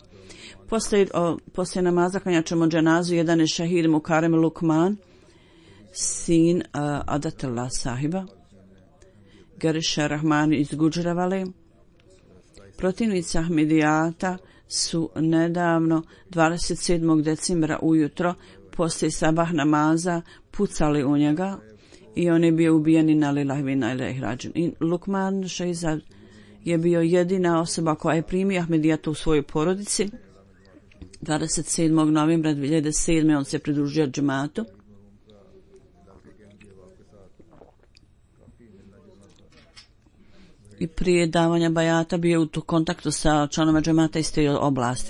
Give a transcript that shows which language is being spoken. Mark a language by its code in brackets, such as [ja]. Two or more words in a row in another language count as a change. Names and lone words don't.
[bs] Poslije namaza klanjat ćemo dženazu, jedan je šehid Mukarem Lukman, sin Adatullah sahiba, Gariša Rahman iz Gudžravale. Protivnici Ahmedijata su nedavno 27. decembra ujutro poslije sabah namaza pucali u njega i on je bio ubijen [ar] إنا لله وإنا إليه راجعون. [bs] I Lukman Šehzad je bio jedina osoba koja je primio Ahmedijata u svojoj porodici. 27. novembra 2007. on se pridružio džematu. I prije davanja bajata bio u kontaktu sa članovima džemata iz te oblasti.